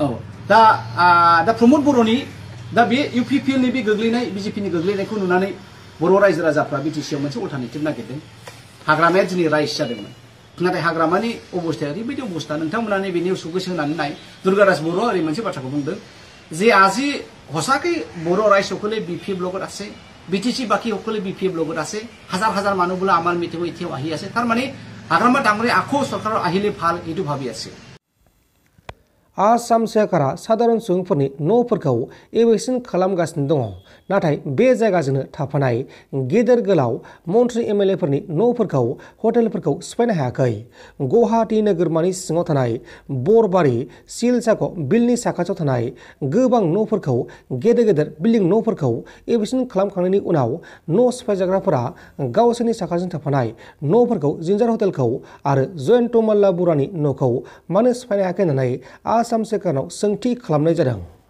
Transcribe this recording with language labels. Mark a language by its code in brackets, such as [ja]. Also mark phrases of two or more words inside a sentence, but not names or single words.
[brx] औ दा प्रमद बर'नि दा बे इउपिपिएलनि बे गोग्लैनाय बिजेपिनि गोग्लैनायखौ नुनानै बर' रायजो राजाफ्रा बिटिसिआव मोनसे अल्टारनेटिभ नागिरदों। हाग्रामाया दिनै राइज जादोंमोन। नाथाय हाग्रामानि अबस्थाया ओरैबायदि अबस्था, नोंथांमोना नैबे निउसखौ गोसो होनानै नाय। दुर्गादास बर'आ ओरै मोनसे बाथ्राखौ बुंदों जे [as] আজি সঁচাকৈ বড়ো ৰাইজসকলে বিপিএফ লগত আছে, বিটিচি বাকীসকলে বিপিএফ লগত আছে, হাজাৰ হাজাৰ মানুহ বোলে আমাৰ মিটিঙত এতিয়াও আহি আছে। তাৰমানে হাগ্ৰামা ডাঙৰে আকৌ চৰকাৰৰ আহিলে ভাল এইটো ভাবি আছে। [brx] आसाम सोरखारा साधारन सुबुंफोरनि न'फोरखौ एवेक्सन खालामगासिनो दङ। नाथाय बे जायगाजोंनो थाफानाय गेदेर गोलाव मन्त्रि एमएलएफोरनि न'फोरखौ हटेलफोरखौ सिफायनो हायाखै। गुवाहाटी नोगोरमानि सिङाव थानाय बरबारि सिलसाख' बिलनि साखाथियाव थानाय गोबां न'फोरखौ गेदेर गेदेर बिल्डिं न'फोरखौ एवेक्सन खालामखांनायनि उनाव न' सिफायजाग्राफोरा गावसोरनि साखाथियाव थाफानाय न'फोरखौ जिन्जार हटेलखौ आरो जयन्त मल्ला बरुवानि न'खौ मानो सिफायनो हायाखै होननानै आसाम सोरखारनाव सोंथि खालामनाय जादों।